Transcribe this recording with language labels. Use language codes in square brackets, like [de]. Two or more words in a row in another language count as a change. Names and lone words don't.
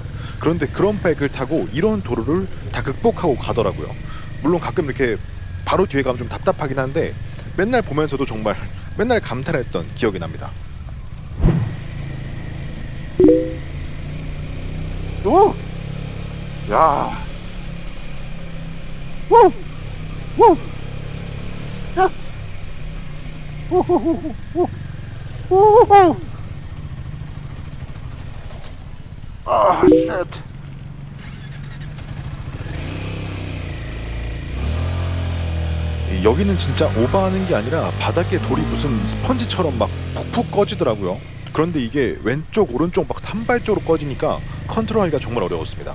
[ko] 그런데 그런 바이크를 타고 이런 도로를 다 극복하고 가더라고요. 물론 가끔 이렇게 바로 뒤에 가면 좀 답답하긴 한데 맨날 보면서도 정말 맨날 감탄했던 기억이 납니다. 오! 야, Woo! Woo! Yes! Woo! Woo! Woo! Woo! Woo! [en] Ah, shit! [ko] 여기는 진짜 오버하는 게 아니라 바닥에 돌이 무슨 스펀지처럼 막 푹푹 꺼지더라고요. 그런데 이게 왼쪽 오른쪽 막 산발적으로 꺼지니까 컨트롤하기가 정말 어려웠습니다.